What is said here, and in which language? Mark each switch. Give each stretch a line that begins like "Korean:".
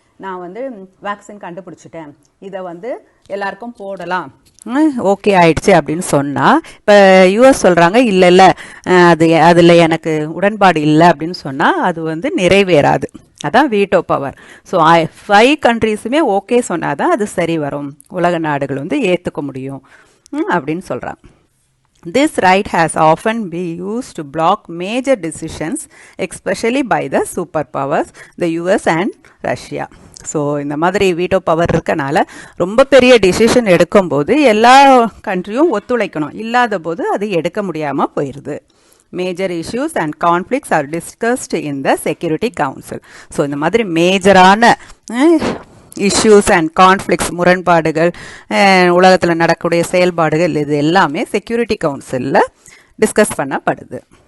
Tamil: நான் வந்து வேக்சின் கண்டுபிடிச்சிட்டேன், இதை வந்து எல்லாருக்கும் போடலாம், ஓகே ஆயிடுச்சு அப்படின்னு சொன்னால், இப்போ யூஎஸ் சொல்கிறாங்க இல்லை இல்லை அதில் எனக்கு உடன்பாடு இல்லை அப்படின்னு சொன்னால் அது வந்து நிறைவேறாது. அதான் வீட்டோ பவர். ஸோ 5 கண்ட்ரீஸுமே ஓகே சொன்னால் தான் அது சரி வரும், உலக நாடுகள் வந்து ஏற்றுக்க முடியும் அப்படின்னு சொல்கிறாங்க.
English: This right has often been used to block major decisions, especially by the superpowers, the US and Russia.
Tamil: So இந்த மாதிரி வீட்டோ பவர் இருக்கனால ரொம்ப பெரிய டிசிஷன் எடுக்கும்போது எல்லா கண்ட்ரியும் ஒத்துழைக்கணும், இல்லாத போது அது எடுக்க முடியாமல் போயிடுது.
English: Major issues and conflicts are discussed in the security council.
Tamil: So இந்த மாதிரி மேஜரான இஷ்யூஸ் அண்ட் கான்ஃப்ளிக்ட்ஸ், முரண்பாடுகள், உலகத்தில் நடக்கக்கூடிய செயல்பாடுகள், இது எல்லாமே செக்யூரிட்டி கவுன்சிலில் டிஸ்கஸ் பண்ணப்படுது.